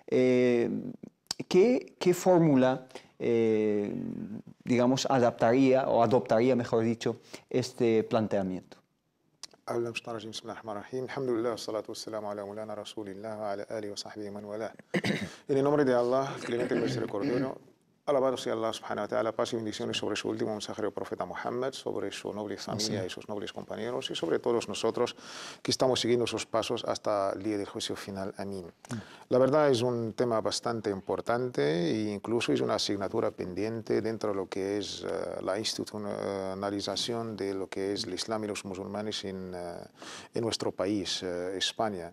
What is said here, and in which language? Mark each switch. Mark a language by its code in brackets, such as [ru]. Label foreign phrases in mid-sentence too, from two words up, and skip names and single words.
[es] ¿Qué fórmula, digamos, adaptaría o adoptaría, mejor dicho, este planteamiento? En el nombre de Allah, el clemente y misericordioso, alabado sea Allah [ar] سبحانه وتعالى, [es] paz y bendiciones sobre su último mensajero profeta Muhammad, sobre su noble familia y sus nobles compañeros y sobre todos nosotros que estamos siguiendo sus pasos hasta el día del juicio final. Amén. La verdad es un tema bastante importante e incluso es una asignatura pendiente dentro de lo que es la institucionalización de lo que es el Islam y los musulmanes en nuestro país, España.